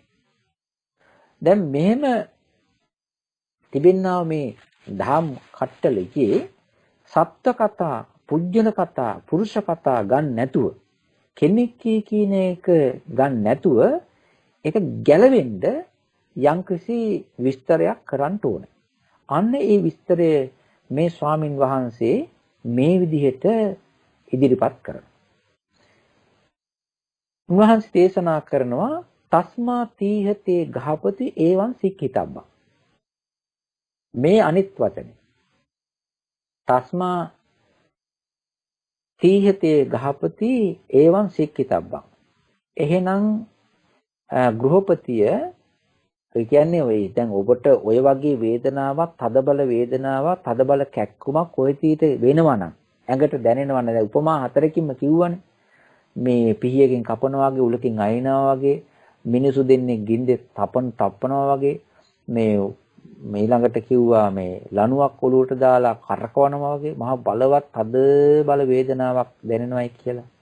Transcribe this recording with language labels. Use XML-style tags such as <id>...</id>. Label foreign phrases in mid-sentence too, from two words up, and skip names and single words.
<si>දැන් මෙහෙම තිබෙනා මේ ධම් කට්ටලයේ සත්ත්ව කතා, පුජ්‍යන කතා, පුරුෂ කතා ගන්න නැතුව, කෙනෙක් කියන එක ගන්න නැතුව ඒක ගැලවෙන්න යම්කිසි විස්තරයක් කරන්න ඕනේ. අන්න ඒ විස්තරය මේ ස්වාමින් වහන්සේ මේ විදිහට ඉදිරිපත් කරනවා. උන්වහන්සේ දේශනා කරනවා</si> <pi>තස්මා තීහතේ ගහපති ඒවං සික්ඛිතබ්බං.</pi> <si>මේ අනිත් වචනේ.</si> <pi>තස්මා තීහතේ ගහපති ඒවං සික්ඛිතබ්බං.</pi> <si>එහෙනම් ගෘහපතිය ඒ කියන්නේ ඔය දැන් ඔබට ඔය වගේ වේදනාවක්, තදබල වේදනාවක්, තදබල කැක්කුමක් ඔය තීට වෙනවා නම් ඇඟට දැනෙනවා නේද? උපමා හතරකින්ම කිව්වනේ. මේ පිහියකින් කපනවා වගේ, උලකින් අයිනවා වගේ, මිනිසු දෙන්නේ ගින්දේ තපනවා වගේ, මේ ඊළඟට කිව්වා මේ ලණුවක් ඔලුවට දාලා කරකවනවා වගේ මහා බලවත් තද බල වේදනාවක් දැනෙනවායි කියලා.</si>